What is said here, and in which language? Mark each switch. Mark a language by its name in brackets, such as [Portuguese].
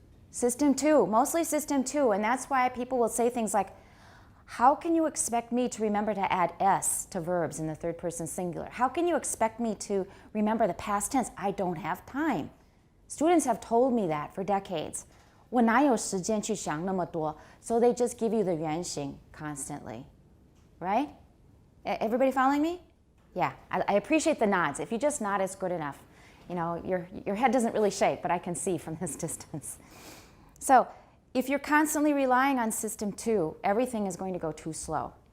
[English] System 2, mostly system 2. And that's why people will say things like, how can you expect me to remember to add S to verbs in the third person singular? How can you expect me to remember the past tense? I don't have time. Students have told me that for decades. [Chinese] 我哪有时间去想那么多? [English] So they just give you the 原型 constantly, right? Everybody following me? Yeah, I appreciate the nods. If you just nod, it's good enough. You know, your head doesn't really shake, but I can see from this distance. So if you're constantly relying on system 2, everything is going to go too slow.